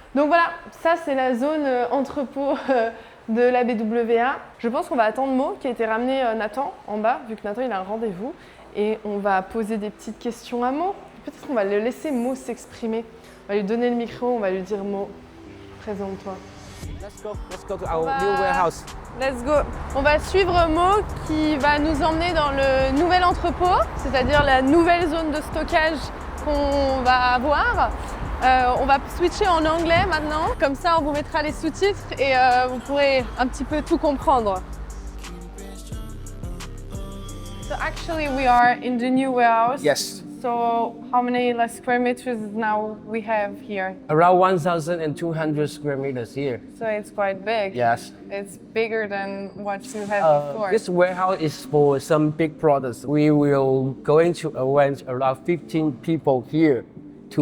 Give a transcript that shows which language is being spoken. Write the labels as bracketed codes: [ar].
[fr] Donc voilà, ça c'est la zone entrepôt de la BWA. Je pense qu'on va attendre Mo qui a été ramené Nathan en bas, vu que Nathan il a un rendez-vous. Et on va poser des petites questions à Mo. Peut-être qu'on va le laisser Mo s'exprimer. On va lui donner le micro, on va lui dire Mo, présente-toi. [en] Let's go to our new warehouse. Let's go. [fr] On va suivre Mo qui va nous emmener dans le nouvel entrepôt, c'est-à-dire la nouvelle zone de stockage qu'on va avoir. On va switcher en anglais maintenant, comme ça on vous mettra les sous-titres et vous pourrez un petit peu tout comprendre. [en] So actually we are in the new warehouse. Yes. So how many square meters now we have here? Around 1,200 square meters here. So it's quite big. Yes. It's bigger than what you had before. This warehouse is for some big products. We will going to arrange around 15 people here to